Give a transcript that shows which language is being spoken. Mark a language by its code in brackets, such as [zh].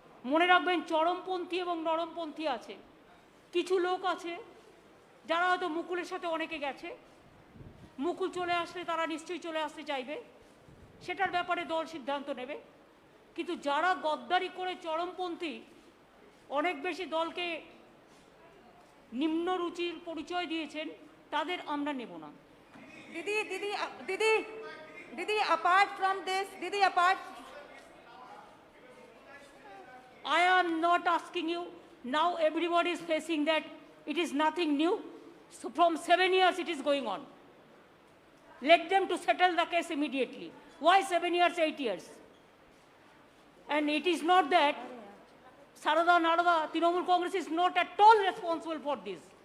[bn] মনে রাখবেন চরমপন্থী এবং নরমপন্থী আছে, কিছু লোক আছে যারা হয়তো মুকুলের সাথে অনেকে গেছে, মুকুল চলে আসলে তারা নিশ্চয়ই চলে আসতে চাইবে, সেটার ব্যাপারে দল সিদ্ধান্ত নেবে। কিন্তু যারা গদ্দারি করে চরমপন্থী অনেক বেশি দলকে নিম্ন রুচির পরিচয় দিয়েছেন তাদের আমরা নেব না। [en] Didi didi didi didi apart from this didi apart I am not asking you, now everybody is facing that it is nothing new. So from 7 years it is going on. Let them to settle the case immediately. Why 7 years, 8 years? And it is not that Sarada Narada, Trinamool Congress is not at all responsible for this.